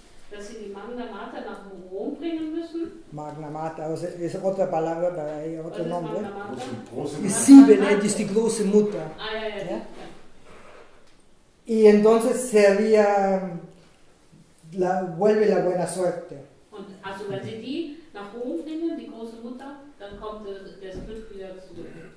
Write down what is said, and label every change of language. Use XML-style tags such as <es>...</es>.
<de>dass sie die Magna Mater nach Rom bringen müssen.</de> <es>Magna Mater, o sea, es otra palabra para ella,</es> <de>Was</de> <es>otro</es> <de>ist</de> <es>nombre.</es> <de>Magna Mater?</de> <es>Y Cibele es</es> <de>die große Mutter. Ah, ja, ja. Ja?</de> <es>Y entonces sería, vuelve la buena suerte.</es> <de>Und also wenn sie die nach Rom bringen, die große Mutter, dann kommt das Glück wieder zurück.</de>